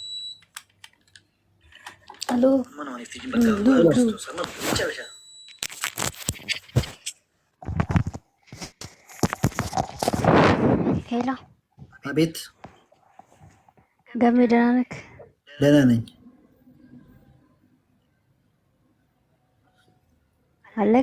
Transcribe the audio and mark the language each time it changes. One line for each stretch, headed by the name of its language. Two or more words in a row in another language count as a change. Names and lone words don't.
Amharic: አሎ
Oromo: mana mana iftijin bakka dhugaa Kiristoos amma የመጨረሻ
Amharic: ሄሎ አቤት ገሜ ደህና ነህ? ደህና ነኝ አለክ